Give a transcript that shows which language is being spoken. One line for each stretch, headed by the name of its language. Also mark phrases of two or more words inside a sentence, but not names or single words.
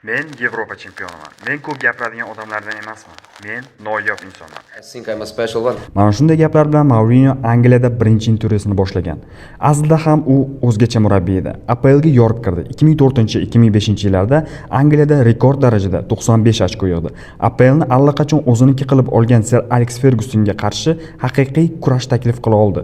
Uzbek: Men Yevropa chempioniman. Men ko'p gapiradigan odamlardan emasman. Men noyob insonman.
English: I think I'm a special one.
Uzbek: Mana shunday gaplar bilan Mourinho Angliyada birinchi intervyusini boshlagan. Aslida ham u o'zgacha murabbiy edi. APLga yorib kirdi. 2004-2005 yillarda Angliyada rekord darajada 95 ochko yig'di. APLni allaqachon o'ziniki qilib olgan Sir Alex Fergusonga qarshi haqiqiy kurash taklif qila oldi.